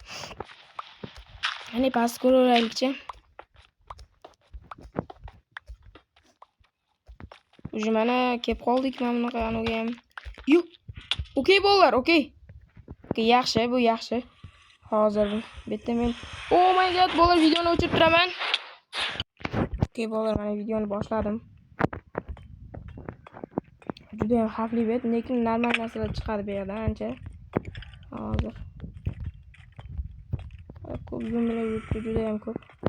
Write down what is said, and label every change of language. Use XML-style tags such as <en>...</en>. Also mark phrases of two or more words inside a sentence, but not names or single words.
<uz>Qani past ko'raylikchi. O'sha mana kelib qoldik mana bunaqa anaga ham. Yo'q. Okey bolalar, okey. Okey, yaxshi, bu yaxshi. Hozir bitta men</uz> <en>oh my god,</en> <uz>bolalar videoni o'chirib turaman. Okey bolalar, mana videoni boshladim. Juda ham xavfli bet, lekin normal narsalar chiqadi bu yerdan ancha. Hozir. Ko'p zumlar yuribdi, juda ham ko'p.</uz>